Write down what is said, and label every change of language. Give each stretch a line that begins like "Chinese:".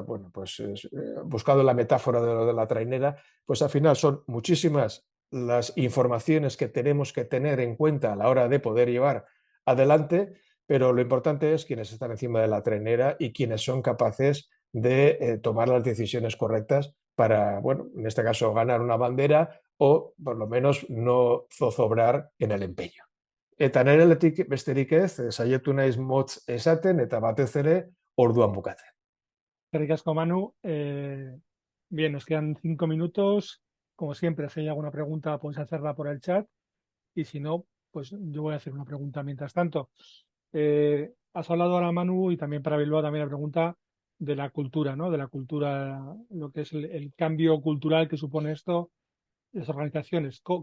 Spanish: Bueno, pues buscado la metáfora de la trainera, pues al final son muchísimas las informaciones que tenemos que tener en cuenta a la hora de poder llevar adelante, pero lo importante es quienes están encima de la trainera y quienes son capaces de tomar las decisiones correctas para, bueno, en este caso, ganar una bandera o por lo menos no zozobrar en el empeño.
Basque: Eta nereletik besterik ez, saiatu naiz motz esaten eta batez ere orduan bukatzen. Eskerrik asko, Manu.
Spanish: Bien, nos quedan 5 minutos. Como siempre, si hay alguna pregunta, puedes hacerla por el chat. Y si no, pues yo voy a hacer una pregunta mientras tanto. Has hablado ahora, Manu, y también para Bilbao también la pregunta de la cultura, ¿no? De la cultura, lo que es el cambio cultural que supone esto, las organizaciones.